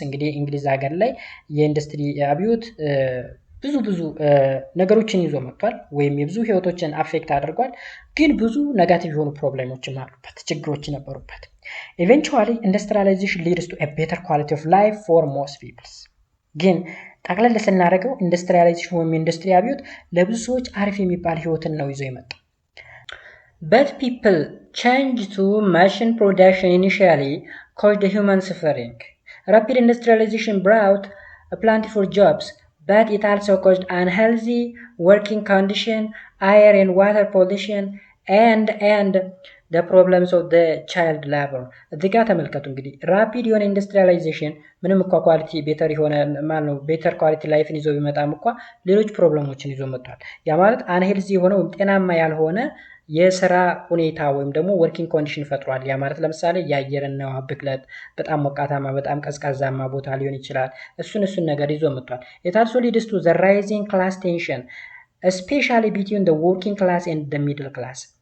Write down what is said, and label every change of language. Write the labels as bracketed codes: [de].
[am] እንግዲህ እንግሊዝ ሀገር ላይ የኢንዱስትሪ አብዮት ብዙ ነገሮችን ይዞ መጥቷል፣ ወይም የብዙ ህይወቶችን አፌክት አድርጓል። ግን ብዙ ኔጋቲቭ የሆኑ ፕሮብሌሞችም አሉበት፣ ችግሮች ነበሩበት። [en] Eventually, industrialization leads to a better quality of life for most people. [am] ግን ጠቅለል ስናደርገው ኢንዱስትሪያላይዜሽን ወይም ኢንዱስትሪ አብዮት ለብዙ ሰዎች አሪፍ የሚባል ህይወትን ነው ይዞ የመጣው። [en] But people changed to machine production initially caused human suffering. Rapid industrialization brought plenty for jobs, but it also caused unhealthy working condition, air and water pollution, and the problems of the child labor. [am] እዚህ ጋር ተመልከቱ እንግዲህ ራፒድ የሆነ ኢንዱስትሪያላይዜሽን ምንም እንኳ ኳሊቲ ቤተር የሆነ ቤተር ኳሊቲ ላይፍን ይዞ ቢመጣም እንኳ ሌሎች ፕሮብለሞችን ይዞ መጥቷል። ያ ማለት አንሄልዚ የሆነ ወይም ጤናማ ያልሆነ የስራ ሁኔታ ወይም ደግሞ ወርኪንግ ኮንዲሽን ፈጥሯል። ያ ማለት ለምሳሌ የአየርና ውሃ ብክለት፣ በጣም ሞቃታማ በጣም ቀዝቃዛማ ቦታ ሊሆን ይችላል። እሱን ነገር ይዞ መጥቷል። [en] It also leads to the rising class tension, especially between the working class and the middle class.